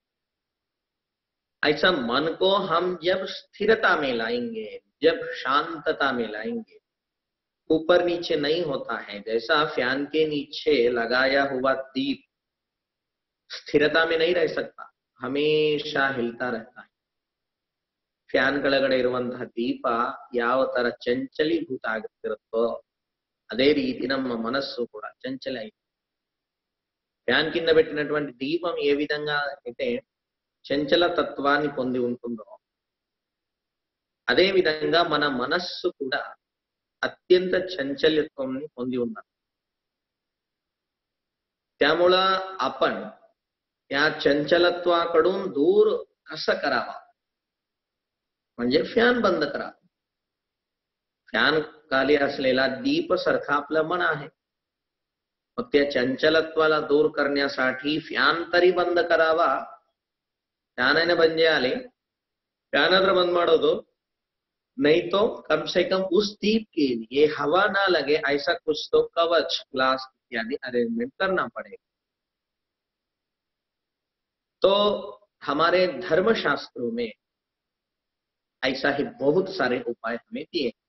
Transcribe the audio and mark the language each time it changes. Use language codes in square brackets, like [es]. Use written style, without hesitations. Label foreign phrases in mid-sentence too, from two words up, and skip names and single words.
[hi] ऐसा मन को हम जब स्थिरता में लाएंगे, जब शांतता में लाएंगे, ऊपर नीचे नहीं होता है। जैसा फैन के नीचे लगाया हुआ दीप स्थिरता में नहीं रह सकता, हमेशा हिलता रहता है। [kn] ಫ್ಯಾನ್ ಕೆಳಗಡೆ ಇರುವಂತಹ ದೀಪ ಯಾವ ತರ ಚಂಚಲೀಭೂತ ಆಗುತ್ತಿರುತ್ತೋ [te] అదే రీతి [kn] ನಮ್ಮ [te] మనస్సు కూడా చంచల అయింది. ఫ్యాన్ కింద పెట్టినటువంటి దీపం ఏ విధంగా అయితే చంచల తత్వాన్ని పొంది ఉంటుందో, అదే విధంగా మన మనస్సు కూడా अत्यंत चंचलत्वाన్ని పొంది ఉన్నది. [mr] त्यामुळे आपण त्या चंचलत्वाकडून दूर कसं करावा, म्हणजे फॅन बंद करा. फॅन खाली असलेला दीप सारखा आपलं मन आहे. मग त्या चंचलत्वाला दूर करण्यासाठी फॅन तरी बंद करावा. फॅनने बंजे आले, फॅन अगर बंद [hi] ಮಾಡೋದು, नहीं तो कम से कम उस दीप के लिए हवा ना लगे ऐसा कुछ तो कवच, ग्लास इत्यादि अरेंजमेंट करना पड़ेगा. तो हमारे धर्मशास्त्रों में ऐसा ही बहुत सारे उपाय हमें दिए.